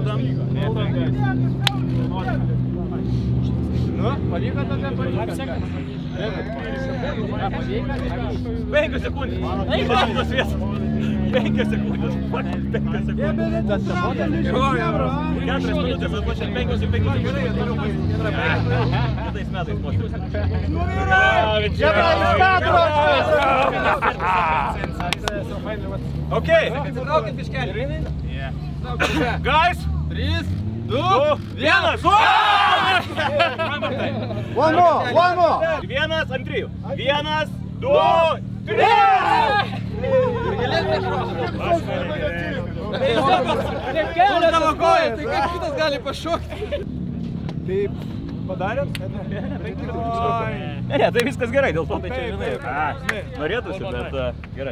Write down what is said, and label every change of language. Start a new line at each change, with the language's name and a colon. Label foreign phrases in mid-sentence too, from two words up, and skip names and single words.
Lithuanian: Nu, pavyko tada pavyko. 5 sekundės. 5 sekundės. 5 sekundės. 4 minutės, bet po šiandien 5 sekundės. Kitais metais moštis. Okay. Guys. 3, 2, 1.
English: One more!
Lithuanian: 1 ant 3. 1, 2, 3. Kur tavo koja, tai kaip kitas gali pašokti? Taip, padarėm? Ne, tai viskas gerai, dėl to tai čia, žinai, norėtųsi, bet gerai.